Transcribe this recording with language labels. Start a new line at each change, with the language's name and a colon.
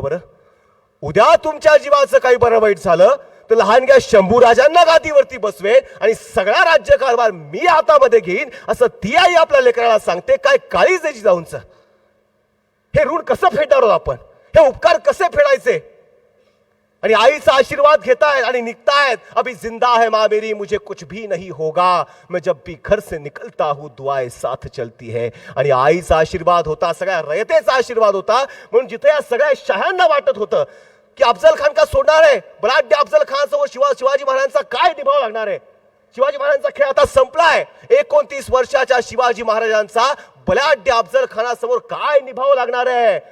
Marathi: बरं, उद्या तुमच्या जीवाचं काही बरं वाईट झालं तर लहानग्या शंभूराजांना गादीवरती बसवेन आणि सगळा राज्यकारभार मी हातामध्ये घेईन, असं ती आई आपल्या लेकराला सांगते. काय काळीज आहे जिजाऊंचं. हे ऋण कसं फेडणार आहोत आपण, हे उपकार कसे फेडायचे. आणि आईचा आशीर्वाद घेतायत आणि निघतायत.
Hindi: अभी जिंदा है माँ मेरी, मुझे कुछ भी नहीं होगा, मैं जब भी घर से निकलता हूँ दुआएं साथ चलती है.
Marathi: आणि आईचा आशीर्वाद होता, सगळ्या रयतेचा आशीर्वाद होता. म्हणून जिथे या सगळ्या शहांना वाटत होतं की अफजल खान का सोडणार आहे, बलाढ्य अफजल खानसमोर शिवाजी महाराजांचा काय निभाव लागणार आहे. शिवाजी महाराजांचा खेळ आता संपलाय. 29 वर्षाच्या शिवाजी महाराजांचा बलाढ्य अफजल खानासमोर काय निभाव लागणार आहे.